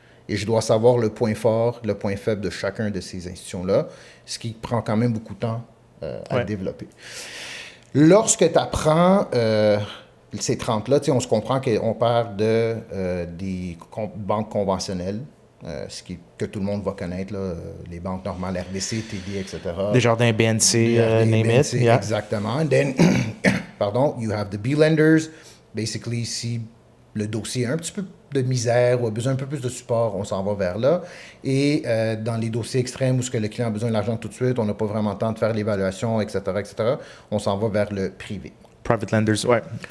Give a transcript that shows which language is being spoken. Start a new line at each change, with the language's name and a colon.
French: Et je dois savoir le point fort, le point faible de chacun de ces institutions-là, ce qui prend quand même beaucoup de temps à développer. Lorsque tu apprends ces 30-là, on se comprend qu'on parle des banques conventionnelles, que tout le monde va connaître, là, les banques normales, RBC, TD, etc. Desjardins, BNC, name it.
English: Yeah. Exactement. And then, you have the B-lenders.
French: Basically, si le dossier a un petit peu de misère ou a besoin un peu plus de support, on s'en va vers là. Et dans les dossiers extrêmes où ce que le client a besoin de l'argent tout de suite, on n'a pas vraiment le temps de faire l'évaluation, etc., on s'en va vers le privé.
English: Private lenders, ouais.